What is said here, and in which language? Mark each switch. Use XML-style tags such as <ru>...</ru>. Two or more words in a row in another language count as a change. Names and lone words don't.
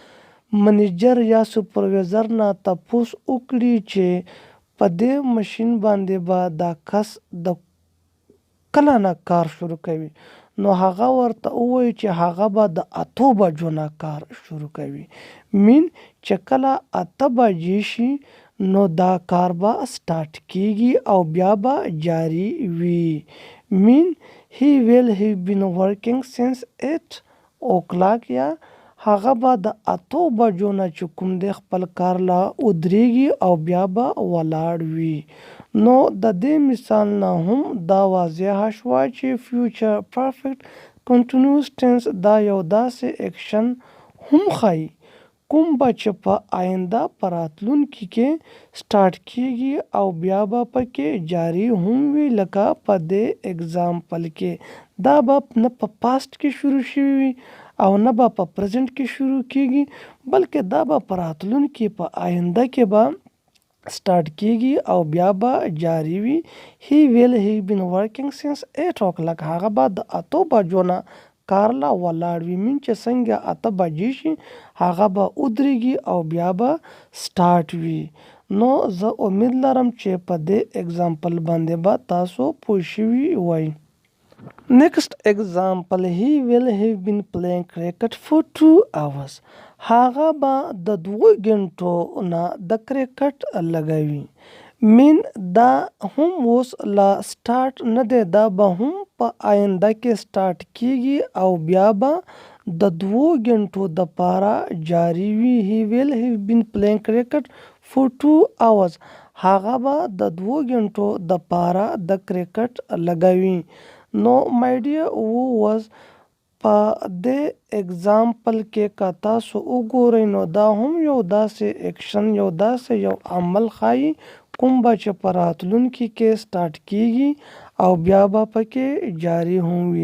<ps>منیجر یا سپرویزر نه تپوس وکړي چې په دې مشین باندې به دا کس د کله نه کار شروع کوي، نو هغه ورته ووایي چې هغه به د 8 بجو نه کار شروع کوي. مین چې کله 8 بجې شي نو دا کار به سټارټ کیږي او بیا به جاری وي. مین</ps> <en>he will have been working since 8 o'clock</en> <ps>یا هغه به د 8 بجو نه چې کوم دی خپل کار لا ودرېږي او بیا به ولاړ وي. نو د دې مثال نه هم دا واضحه شوه چې</ps> <en>future perfect continuous tense</en> <ps>دا یو داسې اکشن هم ښایي کوم به چې په آینده په راتلونکي کې سټارټ کیږي او بیا به پکې جاری هم وي. لکه په دې اگزامپل کې دا به نه په پاست کې شروع شوي وي او نه به په پرزنټ کې شروع کیږي بلکې دا به په راتلونکي په آینده کې به سټارټ کیږي او بیا به جاری وي.</ps> <en>he will have been working since 8 o'clock.</en> <ps>هغه به د 8 بجو نه کار لا ولاړ وي. مین چې څنګه 8 بجې شي هغه به ودرېږي او بیا به سټارټ وي. نو زه امید لرم چې په دې اگزامپل باندې به تاسو پوه شوي وئ.</ps> <en>Next example, he will have been playing cricket for 2 hours.</en> <ps>هغه به د 2 غنټو نه د کرکټ لګوي. مین دا هم اوس لا سټارټ نه دی، دا به هم په آینده کې سټارټ کیږي او بیا به د 2 غنټو د پاره جاری وي.</ps> <en>he will have been playing cricket for 2 hours.</en> <ps>هغه به د 2 غنټو د پاره د کرکټ لګوي. نو</ps> <en>my dear viewers</en> <ps>په دې اگزامپل کې که تاسو وګورئ نو دا هم یو داسې اکشن یو داسې یو عمل ښایي کوم به چې په راتلونکي کې سټارټ کیږي او بیا به پکې جاری هم وي.</ps>